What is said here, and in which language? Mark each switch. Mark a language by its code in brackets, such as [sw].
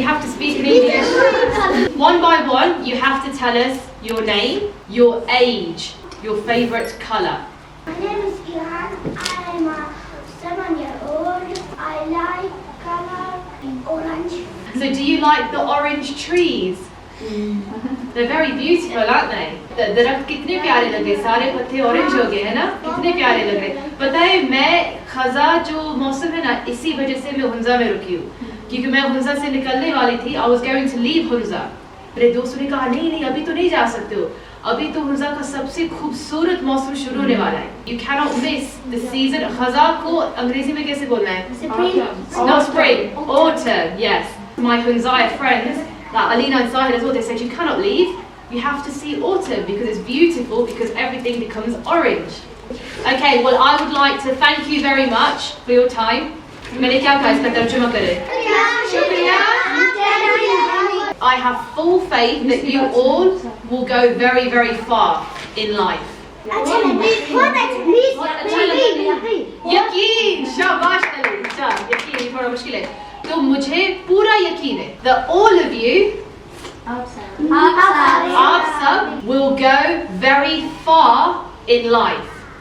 [en] You have to speak in English. One by one, you have to tell us your name, your age, your favorite color. My name is Kiran. I am 7-year-old. I like color orange. So, do you like the orange trees? They're very beautiful, aren't they? [hi] दरख्त कितने प्यारे लगे सारे पत्ते orange हो गए हैं ना कितने प्यारे लग रहे पता है मैं खजा जो मौसम है ना इसी वजह से मैं हुंजा में रुकी हूँ क्योंकि मैं हुंजा से निकलने वाली थी [en] I was going to leave [hi] Hunza मेरे दोस्तों ने कहा नहीं अभी तो नहीं जा सकते हो अभी तो हुंजा का सबसे खूबसूरत मौसम शुरू होने वाला है [en] You cannot miss the season [hi] खजा को अंग्रेजी में कैसे बोलना है [en] Not spring, autumn, yes My Hunzaya friends like Alina and Sahil as well, they said you cannot leave, you have to see autumn because it's beautiful because everything becomes orange. Okay, well I would like to thank you very much for your time. I have full faith that you all will go very, very far in life. [hi] यकीन शाबाश अली अच्छा यकीन थोड़ा मुश्किल है तो मुझे पूरा यकीन है [en] that all of you [hi] आप सब [en] will go very far in life